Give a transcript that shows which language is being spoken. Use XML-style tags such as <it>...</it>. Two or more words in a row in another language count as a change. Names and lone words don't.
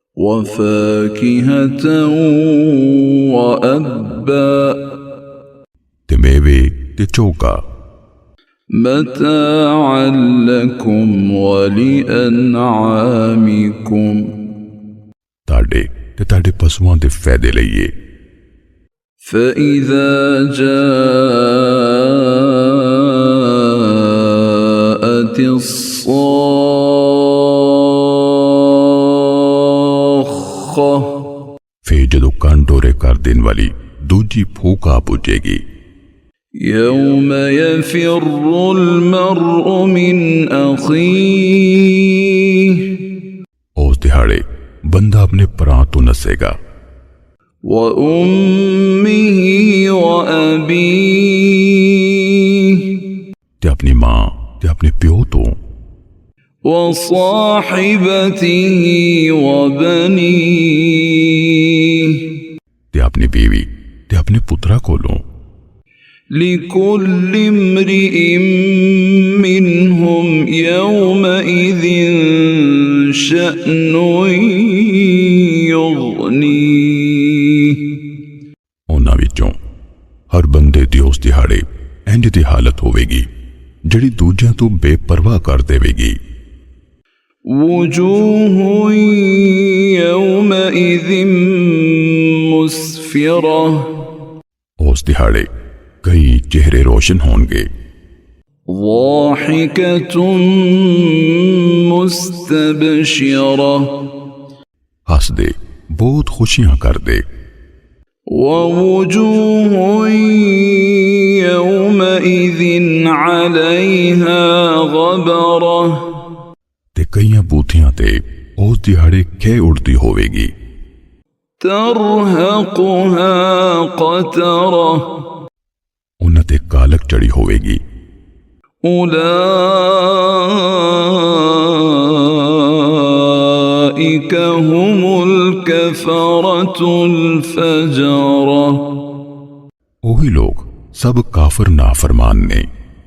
<ar>وفاكهة وأبا</ar> <pa>تے میوے تے چوکا</pa> <ar>متاعا لكم ولأنعامكم</ar> <pa>تہاڈے تے تہاڈے پشوآں دے فائدے لئی.</pa> <ar>فإذا جاءت الصاخة</ar> <pa>پھر جدوں کن ڈورے کر دین والی دوجی پھوک آ پجے گی.</pa> <ar>يوم يفر المرء من أخيه</ar> <pa>اس دیہاڑے بندہ اپنے پراہ توں نسے گا</pa> <ar>وأمه وأبيه</ar> <pa>تے اپنی ماں تے اپنے پیو توں</pa> <ar>وصاحبته وبنيه</ar> <pa>تے اپنی بیوی تے اپنے پتراں کولوں.</pa> <ar>لكل امرئ منهم يومئذ شأن يغنيه</ar> <pa>اوہناں وچوں ہر بندے دی اس دیہاڑے اینج دی حالت ہووے گی جیہڑی دوجیاں توں بے پرواہ کر دیوے گی.</pa> <ar>وجوه يومئذ مسفرة</ar> <pa>اس دیہاڑے کئی چہرے روشن ہونگے.</pa> <ar>ضاحكة مستبشرة</ar> <pa>ہسدے بہت خوشیاں کردے.</pa> <ar>ووجوه يومئذ عليها غبرة</ar> <pa>تے کئیاں بوتھیاں تے اس دیہاڑے کھیہ اڈدی ہووے گی.</pa> <ar>ترهقها قترة</ar> <pa>اوہناں تے کالک چڑھی ہووے گی.</pa> <ar>أولئك هم الكفرة الفجرة</ar> <pa>اوہی لوک سب کافر نافرمان نے.</pa>